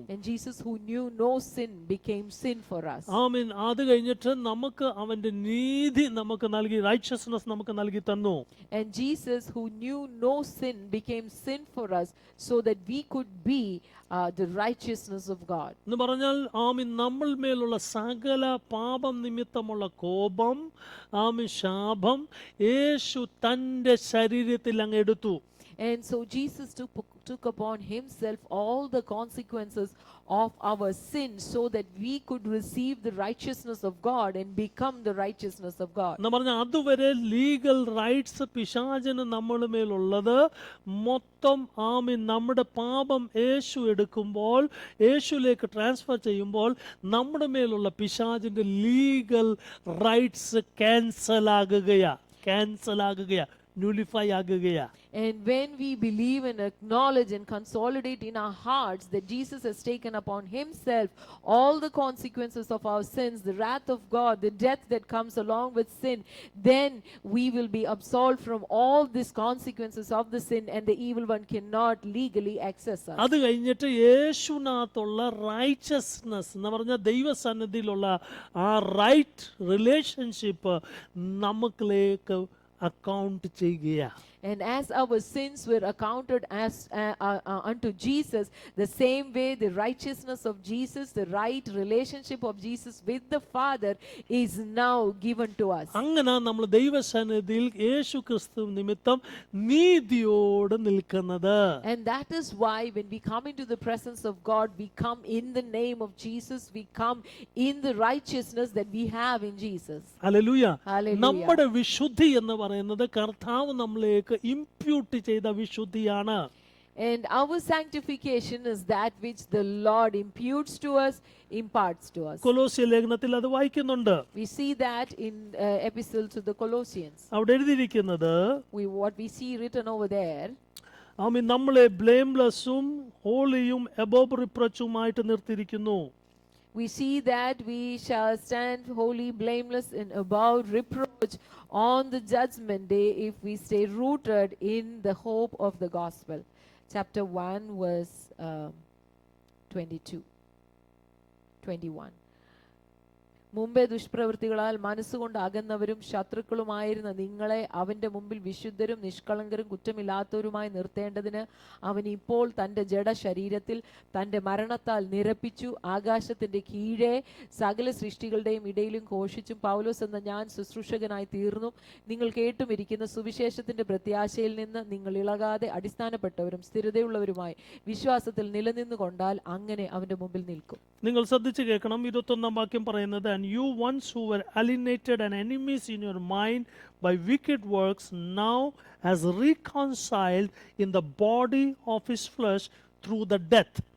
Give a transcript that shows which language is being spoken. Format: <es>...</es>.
<en>And Jesus, who knew no sin, became sin for us.</en> <ml>ആമേൻ. അത് കഴിഞ്ഞിട്ട് നമുക്ക് അവന്റെ നീതി നമുക്ക് നൽകി, റൈച്ചസ്നെസ് നമുക്ക് നൽകി തന്നു.</ml> <en>And Jesus, who knew no sin, became sin for us so that we could be the righteousness of God.</en> <ml>എന്ന് പറഞ്ഞാൽ ആമേൻ, നമ്മൾ മേലുള്ള സകല പാപം നിമിത്തമുള്ള കോപം, ആമേൻ, ശാപം യേശു തന്റെ ശരീരത്തിൽ അങ്ങ് എടുത്തു.</ml> <en>And so Jesus took upon himself all the consequences of our sin so that we could receive the righteousness of God and become the righteousness of God.</en> <ml>എന്ന് പറഞ്ഞാൽ അതുവരെ ലീഗൽ റൈറ്റ്സ് പിശാചിന് നമ്മുടെ മേലുള്ളത് മൊത്തം ആമീൻ നമ്മുടെ പാപം യേശു എടുക്കുമ്പോൾ, യേശുവിലേക്ക് ട്രാൻസ്ഫർ ചെയ്യുമ്പോൾ നമ്മുടെ മേലുള്ള പിശാചിന്റെ legal rights cancel ആകുകയാ, ന്യൂലിഫൈ ആകുകയാ.</ml> <en>And when we believe and acknowledge and consolidate in our hearts that Jesus has taken upon himself all the consequences of our sins, the wrath of God, the death that comes along with sin, then we will be absolved from all these consequences of the sin, and the evil one cannot legally access us.</en> <ml>അത് കഴിഞ്ഞിട്ട് യേശുവിനകത്തുള്ള righteousness എന്ന് പറഞ്ഞാൽ ദൈവസന്നിധിയിലുള്ള ആ right relationship നമുക്കിലേക്ക് account ചെയ്യുകയാ.</ml> <en>And as our sins were accounted as unto Jesus, the same way the righteousness of Jesus, the right relationship of Jesus with the Father is now given to us.</en> <ml>അങ്ങനെ നമ്മൾ ദൈവസന്നിധിയിൽ യേശു ക്രിസ്തു നിമിത്തം നീതിയോടെ നിൽക്കുന്നത്.</ml> <en>And that is why when we come into the presence of God, we come in the name of Jesus, we come in the righteousness that we have in Jesus.</en> <ml>Hallelujah.</ml> <en>Hallelujah.</en> <ml>നമ്മുടെ വിശുദ്ധി എന്ന് പറയുന്നത് കർത്താവ് നമ്മളിലേക്ക് ഇംപ്യൂട്ട് ചെയ്ത വിശുദ്ധിയാണ്.</ml> <en>And our sanctification is that which the Lord imputes to us, imparts to us.</en> <ml>കൊലോസ്യ ലേഖനത്തിൽ അത് വായിക്കുന്നുണ്ട്.</ml> <en>We see that in epistle to the Colossians.</en> <ml>അവിടെ എഴുതിയിരിക്കുന്നത്</ml> <en>What we see written over there,</en> <ml>ആമീൻ, നമ്മളെ ബ്ലെയിംലെസ്സും ഹോളിയും above റിപ്രച്ചുമായിട്ട് നിർത്തിയിരിക്കുന്നു.</ml> <en>we see that we shall stand holy, blameless, and above reproach on the judgment day if we stay rooted in the hope of the gospel. Chapter 1 verse 21.</en> <ml>മുമ്പേ ദുഷ്പ്രവൃത്തികളാൽ മനസ്സുകൊണ്ട് അകന്നവരും ശത്രുക്കളുമായിരുന്ന നിങ്ങളെ അവന്റെ മുമ്പിൽ വിശുദ്ധരും നിഷ്കളങ്കരും കുറ്റമില്ലാത്തവരുമായി നിർത്തേണ്ടതിന് അവൻ ഇപ്പോൾ തന്റെ ജഡശരീരത്തിൽ തന്റെ മരണത്താൽ നിരപ്പിച്ചു. ആകാശത്തിന്റെ കീഴെ സകല സൃഷ്ടികളുടെയും ഇടയിലും ഘോഷിച്ചും പൗലോസ് എന്ന ഞാൻ ശുശ്രൂഷകനായി തീർന്നു. നിങ്ങൾ കേട്ടുമിരിക്കുന്ന സുവിശേഷത്തിന്റെ പ്രത്യാശയിൽ നിന്ന് നിങ്ങൾ ഇളകാതെ അടിസ്ഥാനപ്പെട്ടവരും സ്ഥിരതയുള്ളവരുമായി വിശ്വാസത്തിൽ നിലനിന്നുകൊണ്ടാൽ അങ്ങനെ അവന്റെ മുമ്പിൽ നിൽക്കും. നിങ്ങൾ ശ്രദ്ധിച്ചു കേൾക്കണം. 21 വാക്യം പറയുന്നത്,</ml> <en>and you once who were alienated and enemies in your mind by wicked works, now has reconciled in the body of his flesh through the death.</en>